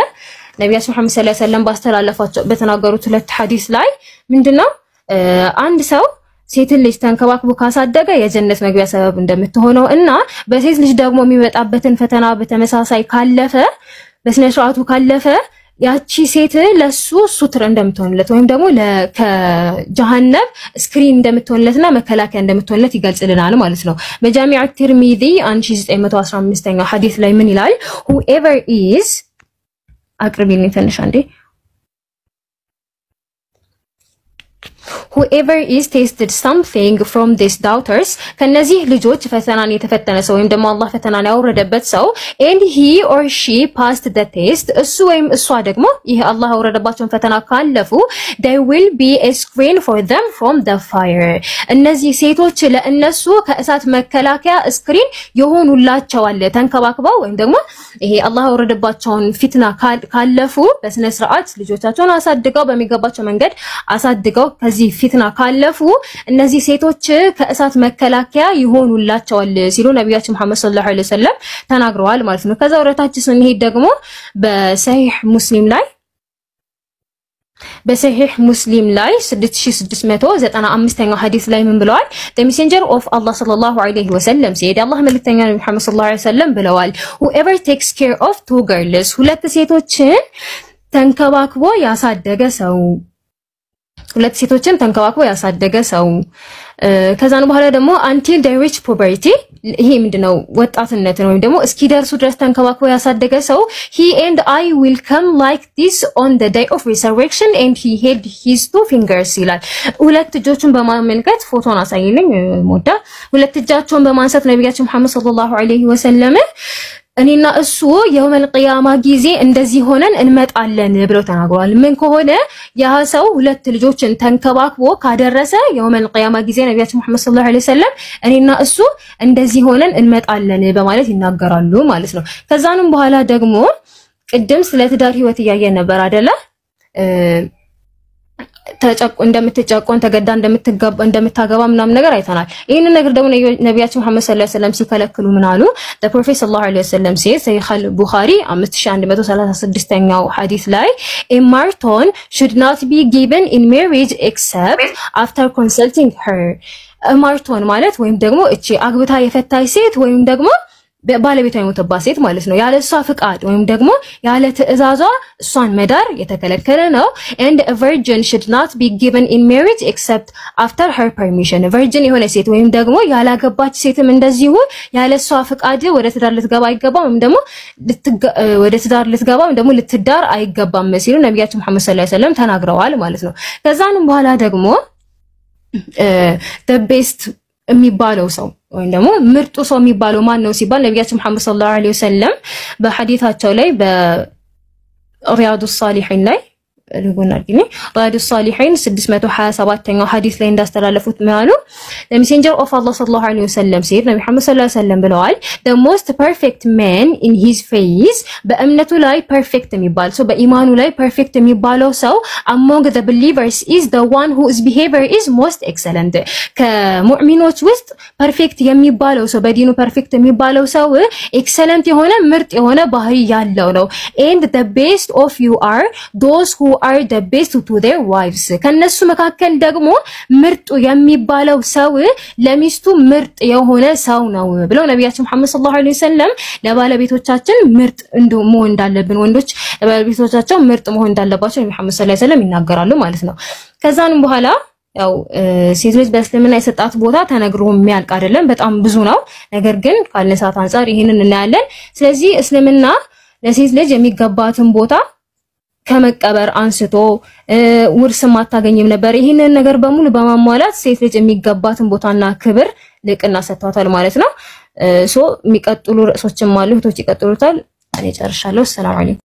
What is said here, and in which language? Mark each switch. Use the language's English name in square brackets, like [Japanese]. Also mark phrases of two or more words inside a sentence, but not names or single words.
[Amharic] ነብያችን መሐመድ [Arabic] صلى الله عليه وسلم [Amharic] ባስተላለፏቸው በተናገሩት ሁለት ሐዲስ ላይ ምንድነው አንድ ሰው ሴትን ልጅ ተንከባክቦ ካሳደገ የጀነት መግቢያ ሰበብ እንደምትሆነው እና በሴት ልጅ ደግሞ የሚመጣበትን ፈተና በተመሳሳይ ካለፈ በስነ ስርዓቱ ካለፈ ያቺ ሴት ለሱ ሱትር እንደምትሆንለት ወይም ደግሞ ከጀሃነም ስክሪን እንደምትሆንለትና መከላከያ እንደምትሆንለት ይገልጽልናል ማለት ነው። በጃሚዕ ትርሚዚ 1915ኛው ሐዲስ ላይ ምን ይላል? [English] whoever is [Amharic] አቅርቢልኝ ትንሽ አንዴ [English] whoever is tasted something from these daughters [Amharic] ከነዚህ ልጆች ፈተናን የተፈተነ ሰው ወይም ደግሞ አላህ ፈተናን ያወረደበት ሰው [English] and he or she passed the test [Amharic] እሱ ወይም እሷ ደግሞ ይሄ አላህ ያወረደባቸውን ፈተና ካለፉ [English] there will be a screen for them from the fire [Amharic] እነዚህ ሴቶች ለእነሱ ከእሳት መከላከያ ስክሪን ይሆኑላቸዋል ተንከባክበው ወይም ደግሞ ይሄ አላህ ያወረደባቸውን ፊትና ካለፉ በስነ ስርዓት ልጆቻቸውን አሳድገው በሚገባቸው መንገድ አሳድገው ከዚህ ፊትና ካለፉ እነዚህ ሴቶች ከእሳት መከላከያ ይሆኑላቸዋል ሲሉ ነብያችን መሐመድ [Arabic] صلى الله عليه وسلم [Amharic] ተናግረዋል ማለት ነው። ከዛ ወረታችን ስንሄድ ደግሞ በሰሂህ ሙስሊም ላይ 6695ኛው ሐዲስ ላይ ምን ብለዋል? [English] the messenger of Allah [Arabic] صلى الله عليه وسلم [Amharic] said Allah መልእክተኛ ነብዩ መሐመድ [Arabic] صلى الله عليه وسلم [Amharic] ብለዋል [English] whoever takes care of two girls [Amharic] ሁለት ሴቶችን ተንከባክቦ ያሳደገ ሰው ሁለት ሴቶችን ተንከባክቦ ያሳደገ ሰው ከዛን በኋላ ደግሞ until [English] they reach puberty [Amharic] ይሄ ምንድነው ወጣትነት ነው ወይም ደግሞ እስኪደርሱ ድረስ ተንከባክቦ ያሳደገ ሰው [English] he and I will come like this on the day of resurrection and he held his two fingers [Amharic] ይላል ሁለት እጆቹን በማመልከት ፎቶን አሳይልኝ ሞዳ ሁለት እጃቸውን በማንሳት ነብያችን መሐመድ [Arabic] صلى الله عليه وسلم [Amharic] እኔና እሱ [Arabic] يوم القيامة [Amharic] ጊዜ እንደዚህ ሆነን እንመጣለን ብለው ተናግረዋል ምን ከሆነ ያ ሰው ሁለት ልጆችን ተንከባክቦ ካደረሰ [Arabic] يوم القيامة [Amharic] ጊዜ ነብያችን መሐመድ [Arabic] صلى الله عليه وسلم [Amharic] እኔና እሱ እንደዚህ ሆነን እንመጣለን በማለት ይናገራሉ ማለት ነው። ከዛንም በኋላ ደግሞ ቅድም ስለ ትዳር ህይወት ያያየን ነበር አይደለ እንደምትጨቆን ተገዳ እንደምታገባ ምናምን ነገር አይተናል። ይሄንን ነገር ደግሞ ነብያችን መሐመድ [Arabic] صلى الله عليه وسلم [Amharic] ሲከለክሉ ምን አሉ? [English] the prophet [Arabic] صلى الله عليه وسلم [English] says [Amharic] ሰሂህ አል-ቡኻሪ 5136ኛው ሐዲስ ላይ [English] a marton should not be given in marriage except after consulting her ማርቶን [Amharic] ማለት ወይም ደግሞ እቺ አግብታ የፈታች ሴት ወይም ደግሞ ባለቤቷ የሞተባት ሴት ማለት ነው ያለሷ ፍቃድ ወይም ደግሞ ያለ ትዕዛዟ እሷን መዳር የተከለከለ ነው [English] and a virgin should not be given in marriage except after her permission [Amharic] virgin የሆነ ሴት ወይም ደግሞ ያላገባች ሴትም እንደዚሁ ያለሷ ፍቃድ ወደ ትዳር ልትገባ አይገባም ወይም ደግሞ ወደ ትዳር ልትገባ ወይም ደግሞ ልትዳር አይገባም ሲሉ ነብያችን መሐመድ [Arabic] صلى الله عليه وسلم [Amharic] ተናግረዋል ማለት ነው። ከዛንም በኋላ ደግሞ [English] the best [Amharic] የሚባለው ሰው ወይም ደግሞ ምርጡ ሰው የሚባለው ማን ነው ሲባል ነብያችን መሐመድ [Arabic] صلى الله عليه وسلم [Amharic] በሐዲታቸው ላይ በሪያዱስ ሳሊሒን ላይ ልጎናልኝ ሪያዱስ ሳሊሒን 627ኛው ሐዲስ ላይ እንዳስተላለፉት ማሉ [English] the messenger of Allah [Arabic] صلى الله عليه وسلم [Amharic] said ነብዩ መሐመድ [Arabic] صلى الله عليه وسلم [Amharic] ብለዋል [English] the most perfect man in his faith [Amharic] በእምነቱ ላይ ፐርፌክት የሚባል ሰው በኢማኑ ላይ ፐርፌክት የሚባለው ሰው [English] among the believers is the one whose behavior is most excellent [Amharic] ከሙእሚኖች ውስጥ ፐርፌክት የሚባለው ሰው በዲኑ ፐርፌክት የሚባለው ሰው ኤክሰለንት የሆነ ምርጥ የሆነ ባህሪ ያለው ነው [English] and the best of you are those who are the best to their wives [Amharic] ከነሱ መካከል ደግሞ ምርጡ የሚባለው ሰው ለሚስቱ ምርጥ የሆነ ሰው ነው ብለው ነብያችን መሐመድ [Arabic] صلى الله عليه وسلم [Amharic] ለባለቤቶቻችን ምርጥ መሆን እንዳለብን ወንዶች ለባለቤቶቻቸው ምርጥ መሆን እንዳለባቸው ነብዩ መሐመድ [Arabic] صلى الله عليه وسلم [Amharic] ይናገራሉ ማለት ነው። ከዛንም በኋላ ያው ሴት ልጅ በእስልምና የሰጣት ቦታ ተነግሮ የሚያልቅ አይደለም በጣም ብዙ ነው። ነገር ግን ካልነሳት አንፃር ይሄንን እናያለን። ስለዚህ እስልምና ለሴት ልጅ የሚገባትን ቦታ ከመቀበር አንስቶ ውርስም አታገኝም ነበር ይሄንን ነገር በሙሉ በማሟላት ሴት ልጅ የሚገባትን ቦታና ክብር ልቅና ሰጥቷታል ማለት ነው። የሚቀጥሉ ርዕሶችም አሉ እህቶች ይቀጥሉታል። እኔ ጨርሻለሁ። [Arabic] سلام عليكم።